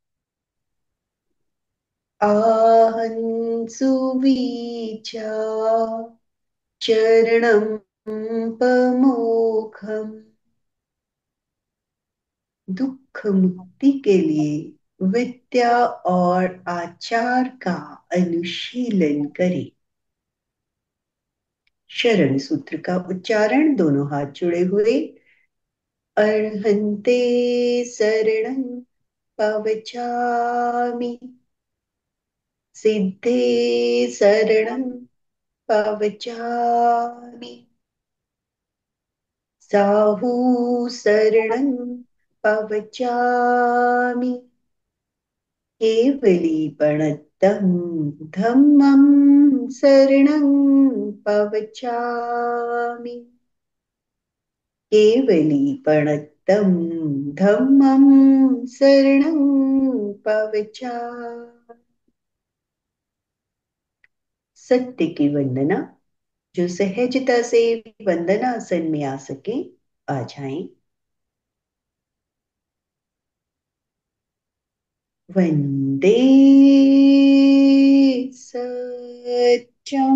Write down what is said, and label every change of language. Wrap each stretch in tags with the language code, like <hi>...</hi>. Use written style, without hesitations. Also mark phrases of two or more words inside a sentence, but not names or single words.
<pra>आहं सुविचा चरणं पमोघम।</pra> <hi>दुख मुक्ति के लिए विद्या और आचार का अनुशीलन करें। शरण सूत्र का उच्चारण, दोनों हाथ जुड़े हुए।</hi> <pra>अर्हन्ते शरणं पवचामि। सिद्धे शरणं पवचामि। साहू शरणं पवचामि। केवलीपणतं धम्मं शरणं पवचामि। केवलीपणतं धम्मं शरणं पवचामि।</pra> <hi>सत्य की वंदना। जो सहजता से वंदनासन में आ सके, आ जाएं।</hi> <sa>वंदे सत्यम।</sa>